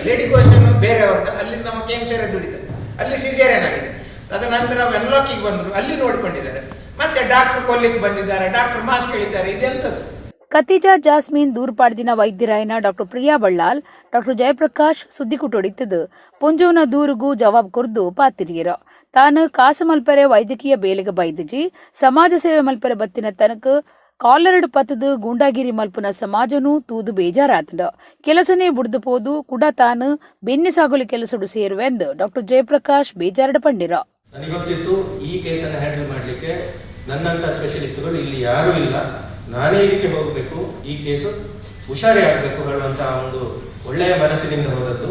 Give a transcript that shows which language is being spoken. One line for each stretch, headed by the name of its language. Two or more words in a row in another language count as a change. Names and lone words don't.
Kannada: ಲೇಡಿ ಗೋಷನ್ ಬೇರೆಯವ್ರದ್ದು, ಅಲ್ಲಿ ನಮ್ಮ KMC ದುಡಿತಾರೆ, ಅಲ್ಲಿ ಸಿಸೇರಿಯನ್ ಆಗಿದೆ. ತದನಂತರ ವೆನ್ಲಾಕಿಗೆ ಬಂದರು, ಅಲ್ಲಿ ನೋಡ್ಕೊಂಡಿದ್ದಾರೆ. ಮತ್ತೆ ಡಾಕ್ಟರ್ ಕೊಲ್ಲಿಗೆ ಬಂದಿದ್ದಾರೆ, ಡಾಕ್ಟರ್ ಮಾಸ್ಕ್ ಹೇಳಿದ್ದಾರೆ. ಇದೆಂಥದ್ದು?
Tulu: ಖತಿಜಾ ಜಾಸ್ಮಿನ್ ದೂರ್ಪಾಡ್ದಿನ ವೈದ್ಯರಾಯನ ಡಾಕ್ಟರ್ ಪ್ರಿಯಾ ಬಳ್ಳಾಲ್ ಡಾಕ್ಟರ್ ಜಯಪ್ರಕಾಶ್ ಸುದ್ದಿ ಕುಟೊಡಿತದು ಪುಂಜೋನ ದೂರುಗೂ ಜವಾಬ್ ಕೊರ್ದು ಪಾತಿರಿಯರ. ತಾನು ಕಾಸು ಮಲ್ಪರೆ ವೈದ್ಯಕೀಯ ಬೇಲೆಗೆ ಬೈದಜಿ ಸಮಾಜ ಸೇವೆ ಮಲ್ಪರೆ ಬತ್ತಿನ ತನಕ ಕಾಲರಡು ಪತ್ತದು ಗೂಂಡಾಗಿರಿ ಮಲ್ಪುನ ಸಮಾಜನು ತೂದು ಬೇಜಾರಾತಂಡ ಕೆಲಸನೇ ಬುಡ್ದು ಪೋದು ಕೂಡ ತಾನು ಬೆನ್ನೆ ಸಾಗಲು ಕೆಲಸಡು ಸೇರುವೆಂದು ಡಾಕ್ಟರ್ ಜಯಪ್ರಕಾಶ್ ಬೇಜಾರಡ ಪಂಡಿರ.
Kannada: ನನಗೆ ಗೊತ್ತಿತ್ತು ಈ ಕೇಸನ್ನು ಹ್ಯಾಂಡಲ್ ಮಾಡಲಿಕ್ಕೆ ನನ್ನಂಥ ಸ್ಪೆಷಲಿಸ್ಟ್ಗಳು ಇಲ್ಲಿ ಯಾರೂ ಇಲ್ಲ, ನಾನೇ ಇದಕ್ಕೆ ಹೋಗಬೇಕು, ಈ ಕೇಸು ಹುಷಾರಿ ಆಗಬೇಕು ಹೇಳುವಂಥ ಒಂದು ಒಳ್ಳೆಯ ಮನಸ್ಸಿನಿಂದ ಹೋದದ್ದು.